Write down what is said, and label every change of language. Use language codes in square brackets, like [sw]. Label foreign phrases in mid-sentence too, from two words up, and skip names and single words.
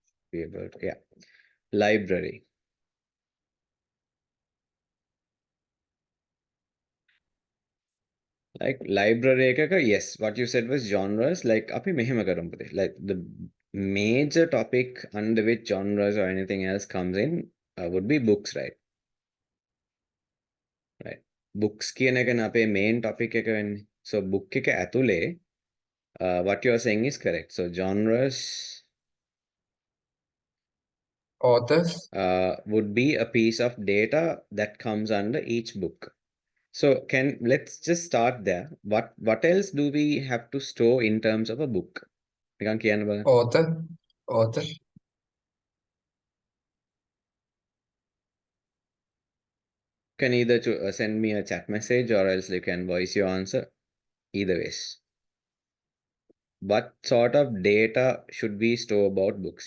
[en] be able to, yeah. Library. Like library එකක, yes, what you said was genres. [si] Like අපි මෙහෙම කරමු පුතේ. [en] Like the major topic under which genres or anything else comes in would be books, right? [si] Right. Books කියන එකනේ අපේ [en] main topic [si] එක වෙන්නේ. [en] So book [si] එක ඇතුලේ [en] what you are saying is correct. So genres Authors, would be a piece of data that comes under each book. So let's just start there. What else do we have to store in terms of a book? [si] නිකන් කියන්න බලන්න. [en] author, You can either send me a chat message or else you can voice your answer. Either ways. What sort of data should we store about books?